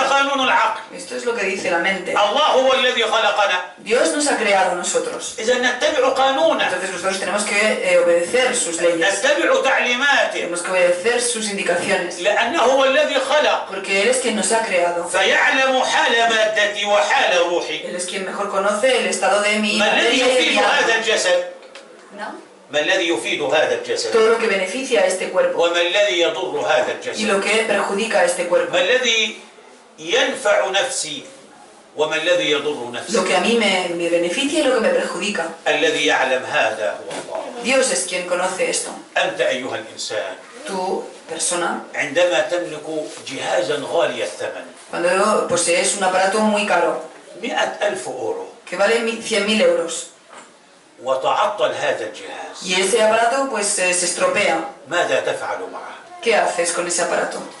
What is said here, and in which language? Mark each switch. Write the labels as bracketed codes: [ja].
[es] lógica. [ar] قانون العقل. [es] Esto es lo que dice la mente. [ar] الله هو الذي خلقنا. [es] Dios nos ha creado a nosotros. [ar] إذا نتبع قانونه. [es] Entonces nosotros tenemos que obedecer sus leyes. [ar] نتبع تعليماته. [es] Tenemos que obedecer sus indicaciones. [ar] لأنه هو الذي خلق. [es] Porque Él es quien nos ha creado. [ar] فيعلم حال مادتي وحال روحي. [es] Él es quien mejor conoce el estado de mi [ar] ما الذي [es] materia y de [ar] يفيد [es] mi [ar] هذا [es] alma. [ar] الجسد؟ [es] ¿No? [ar] ما الذي يفيد هذا الجسد؟ [es] Todo lo que beneficia a este cuerpo [ar] وما الذي يضر هذا [es] y [ar] الجسد؟ [es] lo que perjudica a este cuerpo. [ar] ما الذي ينفع نفسي وما الذي يضر نفسي؟ [es] Lo que a mí me beneficia y lo que me perjudica. [ar] الذي يعلم هذا هو الله. [es] Dios es quien conoce esto. [ar] أنت أيها الإنسان [es] Tú, persona, [ar] عندما تملك جهازا غالي الثمن [es] cuando posees un aparato muy caro [ar] 100,000 أورو [es] que vale 100.000 euros [ar] وتعطل هذا الجهاز [es] y ese aparato pues se estropea, [ar] ماذا تفعل معه؟ [es] ¿qué haces con ese aparato?